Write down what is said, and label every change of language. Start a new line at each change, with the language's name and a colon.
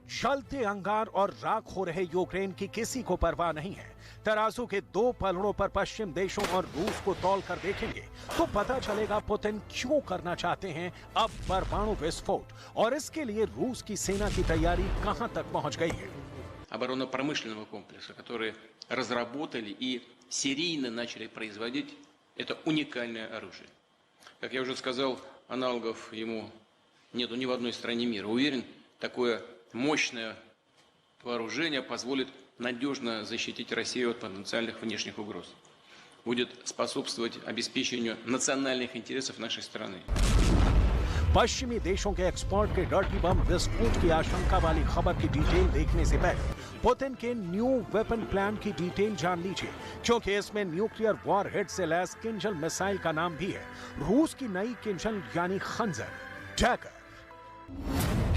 Hindi: जलते अंगार और राख हो रहे यूक्रेन की किसी को परवाह नहीं है। तराजू के दो पलड़ों पर पश्चिम देशों और रूस को तौल कर देखेंगे तो पता चलेगा पुतिन क्यों करना चाहते हैं अब परमाणु विस्फोट, और इसके लिए रूस की सेना की तैयारी कहां तक पहुंच गई है।
Russian: Оборонно-промышленного комплекса, которые разработали и серийно начали производить это уникальное оружие. Как я уже сказал, аналогов ему нету ни в одной стране мира. Уверен, такое мощное вооружение позволит надежно защитить Россию от потенциальных внешних угроз. Будет способствовать обеспечению национальных интересов нашей страны.
Hindi: पश्चिमी देशों के एक्सपोर्ट के डर्टी बम विस्फोट की आशंका वाली खबर की डिटेल देखने से पहले पुतिन के न्यू वेपन प्लान की डिटेल जान लीजिए, क्योंकि इसमें न्यूक्लियर वॉर हेड से लैस किंजल मिसाइल का नाम भी है। रूस की नई किंजल यानी खंजर डैगर।